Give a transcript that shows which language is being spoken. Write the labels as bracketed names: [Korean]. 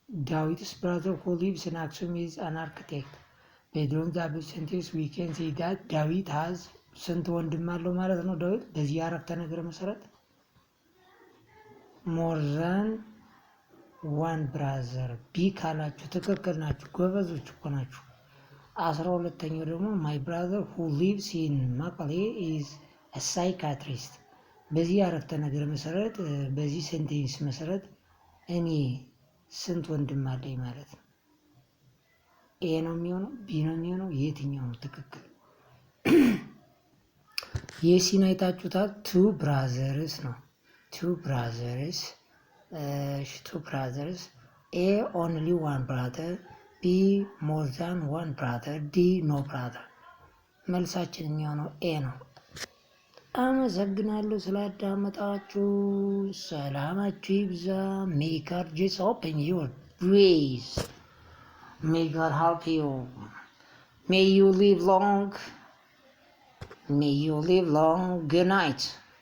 [English] ዳዊትስ brother who lives in Aksum is an architect። [Amharic] በድሮን ዛብ ሴንቴንስ [English] we can say that ዳዊት has [Amharic] ስንት ወንድም አለው ማለት ነው? ዳዊት በዚህ አረፍተ ነገር መሰረት [English] more than one brother። [Amharic] ቢ ካላችሁ ትክክል ናችሁ። ጎበዞች እኮ ናችሁ። 12ኛው ደግሞ [English] my brother who lives in መቀሌ is a psychiatrist። [Amharic] በዚህ አረፍተ ነገር መሰረት በዚህ ሴንቴንስ መሰረት እኔ ስንት ወንድም አለኝ ማለት ነው? ኤ ነው የሚሆነው? ቢ ነው የሚሆነው? የትኛው ነው ትክክል? የሲን አይታችሁታል። [English] two brothers ነው። two brothers two brothers. A, only one brother. B, more than one brother. D, no brother. [Amharic] መልሳችን የሚሆነው ኤ ነው። አመሰግናለሁ ስላዳመጣችሁ። ሰላማችሁ ይብዛ። [English] May God just open your grace. May God help you. May you live long. May you live long. Good night.